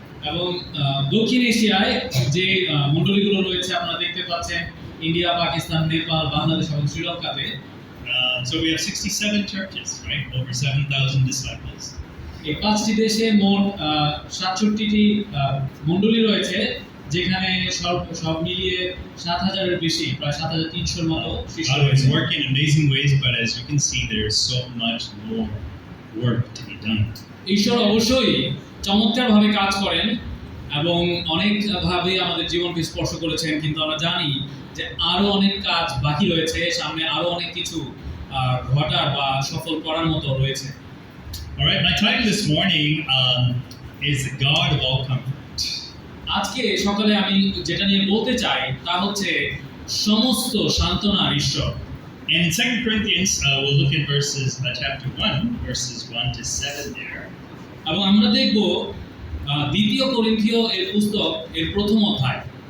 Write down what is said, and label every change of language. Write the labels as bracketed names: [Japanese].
[Bangla] এবং দক্ষিণ এশিয়ায় যে মণ্ডলীগুলো রয়েছে আপনারা দেখতে পাচ্ছেন, ইন্ডিয়া, পাকিস্তান, নেপাল, বাংলাদেশ এবং শ্রীলঙ্কাতে। [English] So we have 67 churches, right? Over 7,000 disciples. [Bangla] এই 5টি দেশে মোট 67টি মণ্ডলী রয়েছে, যেখানে সব মিলিয়ে 7,000-এর বেশি, প্রায় 7,300-এর মতো শিষ্য [English] God is [Bangla] রয়েছে। [English] working in amazing ways, but as you can see, there is so much more work to be done. [Bangla] ঈশ্বর অবশ্যই চমৎকারভাবে কাজ করেন এবং অনেকভাবে আমাদের জীবনকে স্পর্শ করেছেন, কিন্তু আমরা জানি যে আরো অনেক কাজ বাকি রয়েছে, সামনে আরো অনেক কিছু ঘটার বা সফল করার মতো রয়েছে। [English] All right, my title this morning is the God of all comfort. [Bangla] আজকে সকালে আমি যেটা নিয়ে বলতে চাই তা হচ্ছে সমস্ত সান্ত্বনার ঈশ্বর। [English] And in 2 Corinthians, we'll look at chapter 1, verses 1 to 7 there. [Bangla] এবং আমরা দেখব দ্বিতীয় করিন্থীয় এর পুস্তক এর প্রথম অধ্যায়।